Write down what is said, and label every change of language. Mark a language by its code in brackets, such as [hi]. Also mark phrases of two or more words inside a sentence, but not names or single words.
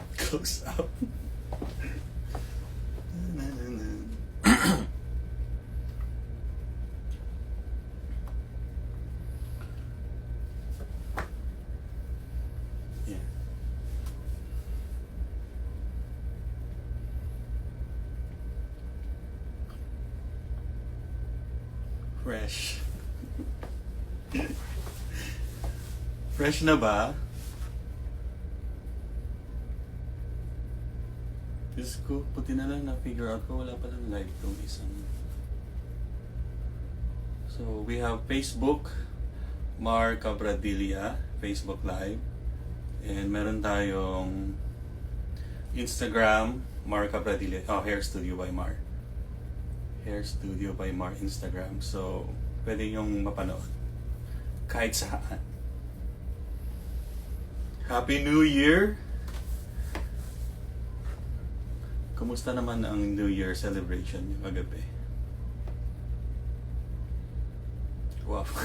[en] close up. Yeah. Fresh. [tl] Fresh na ba? Diyos ko, puti na lang na- [en] figure out [tl] ko, wala palang live tong isang. [en] So, we have Facebook, Mar Cabradilla, Facebook Live. [tl] And meron tayong Instagram, Mar Cabradilla, Hair Studio by Mar. Hair Studio by Mar Instagram. So, pwede yung mapanood. Kahit saan. [en] Happy New Year! [tl] Kumusta naman ang [en] New Year celebration [tl] yung kagabi? [en] Wow.